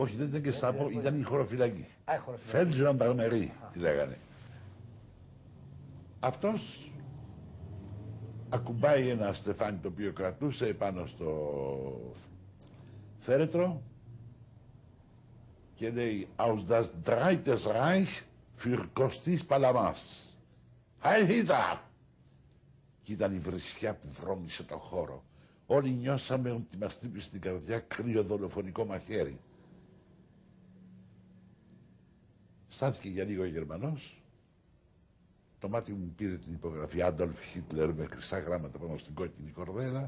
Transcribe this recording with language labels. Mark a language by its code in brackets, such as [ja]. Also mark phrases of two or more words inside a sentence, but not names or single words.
[el] Όχι, δεν ήταν Γεστάπο, ήταν η χωροφυλακή. Feldgendarmerie, τη λέγανε. Αυτός ακουμπάει ένα στεφάνι το οποίο κρατούσε επάνω στο φέρετρο και λέει [de] «Aus das Drittes Reich für Kostis Palamas». «Heil Hitler!» [el] Και ήταν η βρισιά που βρώμισε το χώρο. Όλοι νιώσαμε ότι μας χτύπησε στην καρδιά κρύο δολοφονικό μαχαίρι. Στάθηκε για λίγο ο Γερμανός. Το μάτι μου πήρε την υπογραφή Άντολφ Χίτλερ με χρυσά γράμματα πάνω στην κόκκινη κορδέλα.